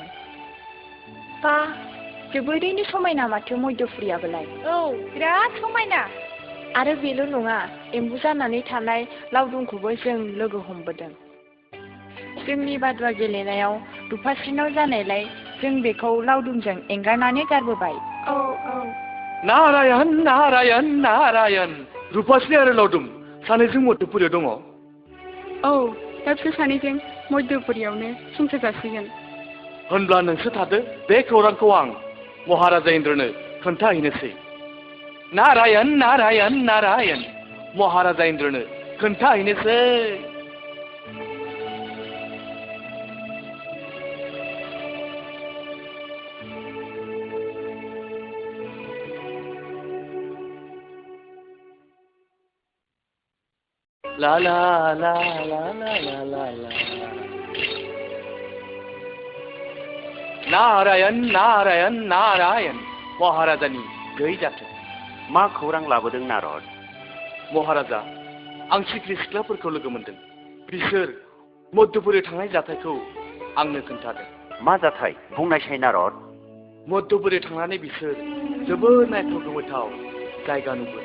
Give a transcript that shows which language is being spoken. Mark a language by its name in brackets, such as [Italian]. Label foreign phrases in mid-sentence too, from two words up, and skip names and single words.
[Bodo] बा जोबोरैनो समायना माथो मध्यपुरियाबोलाय। औ बिराद समायना। आरो बेल' नङा, एम्बु जानानै थानाय लावदुमखौबो जों लोगो हमबोदों। जोंनि बादुवा गेलेनायाव रुफास्रिनाव जानायलाय जों बेखौ लावदुमजों एंगारनानै गारबोबाय। औ औ। नारायण नारायण नारायण रुफास्रि आरो लावदुम सानैजों मध्यपुरियाव दङ? औ दा बिसोर सानैजों मध्यपुरियावनो संसार जासिगोन। होनब्ला नोंसोर थादो, बे खौरांखौ आं महाराजा इन्द्रनो खोन्थाहैनोसै। नारायण नारायण नारायण महाराजा इन्द्रनो खोन्थाहैनोसै। ला ला ला ला ला ला ला ला नारायण नारायण नारायण महाराजानि गै जाथों। मा खौरां लाबोदों नारद? महाराजा, आं सिख्रि सिख्लाफोरखौ लोगो मोनदों। बिसोर मध्यपुरियाव थांनाय जाथायखौ आंनो खोन्थादों। मा जाथाय बुंनायसाय नारद? मध्यपुरियाव थांनानै बिसोर जोबोद नायथाव गोमोथाव जायगा नुबोदों।